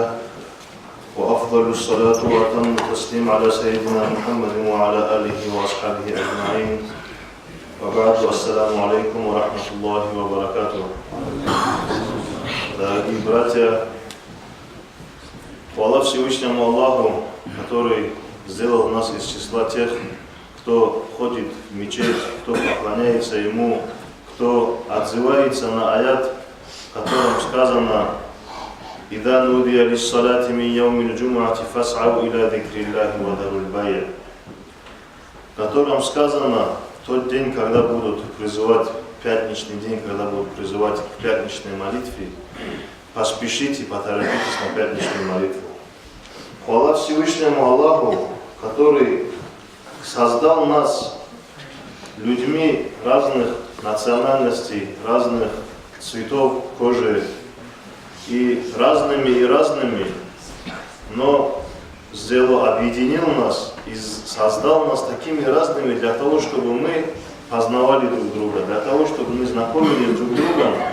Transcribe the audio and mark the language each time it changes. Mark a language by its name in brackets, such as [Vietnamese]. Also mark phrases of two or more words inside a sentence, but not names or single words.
[Arabic] وأفضل الصلاة وأتم التسليم على سيدنا محمد وعلى آله وأصحابه أجمعين. وبعد، السلام عليكم ورحمة الله وبركاته. [Russian] Дорогие братья, хвала Всевышнему Аллаху, который сделал нас из числа тех, кто ходит в мечеть, кто поклоняется Ему, кто отзывается на аят, в котором сказано [Arabic] «إذا نودي للصلاة من يوم الجمعة فاسعوا إلى ذكر الله وذروا البيع'», [Russian] в котором сказано в тот день, когда будут призывать, пятничный день, когда будут призывать к пятничной молитве, поспешите, поторопитесь на пятничную молитву. Хвала Всевышнему Аллаху, который создал нас людьми разных национальностей, разных цветов кожи и разными, но объединил нас и создал нас такими разными для того, чтобы мы познавали друг друга, для того, чтобы мы знакомились друг с другом.